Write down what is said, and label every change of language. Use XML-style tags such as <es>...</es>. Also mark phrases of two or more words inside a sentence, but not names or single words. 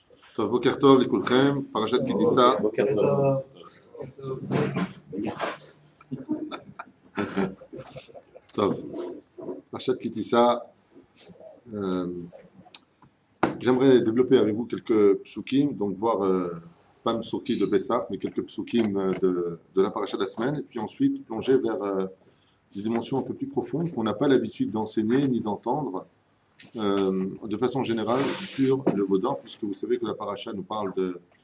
<he>טוב, בוקר טוב לכולכם, פרשת כי תישא. בוקר טוב. טוב, פרשת כי תישא.</he> <fr>J'aimerais développer avec vous quelques psukim, donc voir pas une psuki de Pessah, mais quelques psukim de la paracha de la semaine, et puis ensuite plonger vers des dimensions un peu plus profondes qu'on n'a pas l'habitude d'enseigner ni d'entendre de façon générale sur le veau d'or, puisque vous savez que la paracha nous parle de</fr>